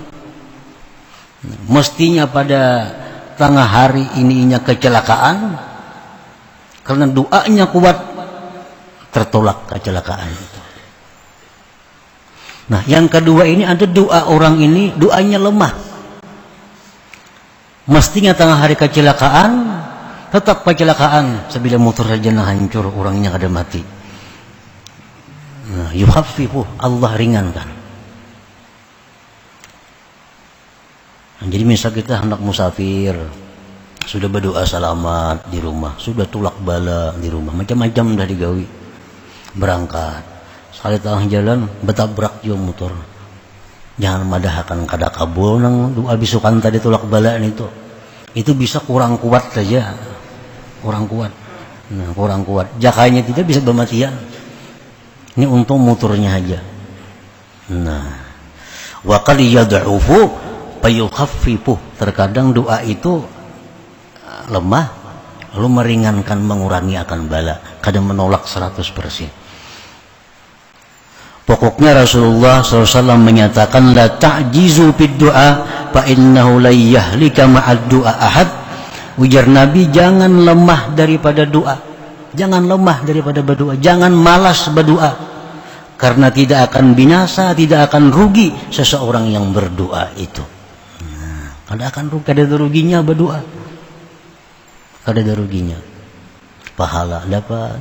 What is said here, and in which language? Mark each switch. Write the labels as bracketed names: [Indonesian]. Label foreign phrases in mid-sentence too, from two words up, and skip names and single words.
[Indonesian] Mestinya pada tengah hari ininya kecelakaan, karena doanya kuat tertolak kecelakaan itu. Nah yang kedua ini ada doa orang ini doanya lemah, mestinya tengah hari kecelakaan tetap kecelakaan, [Banjar] sebila motor saja hancur orangnya kada mati. [Indonesian] Nah yukhaffifu, Allah ringankan. [Banjar] Nah, jadi misal kita hendak musafir, sudah berdoa selamat di rumah, sudah tulak bala di rumah, macam-macam dah digawi, berangkat sekali tengah jalan betabrak jo motor, jangan madahkan kada kabul nang doa bisukan tadi tulak bala itu bisa kurang kuat saja, kurang kuat. [Indonesian] Nah kurang kuat, jakanya tidak bisa bermatian, ini untung motornya aja. [Arabic] Nah wa qad yad'ufu fayukhaffifuh, [Indonesian] terkadang doa itu lemah lalu meringankan, mengurangi akan bala, kadang menolak 100%. Pokoknya Rasulullah SAW menyatakan [Arabic] la ta'jizu fid du'a fa innahu la yahlika ma'ad du'a ahad. [Indonesian] Ujar Nabi, jangan lemah daripada doa. Jangan lemah daripada berdoa, jangan malas berdoa. Karena tidak akan binasa, tidak akan rugi seseorang yang berdoa itu. Tidak akan rugi, ada ruginya berdoa. Ada ruginya. Pahala dapat.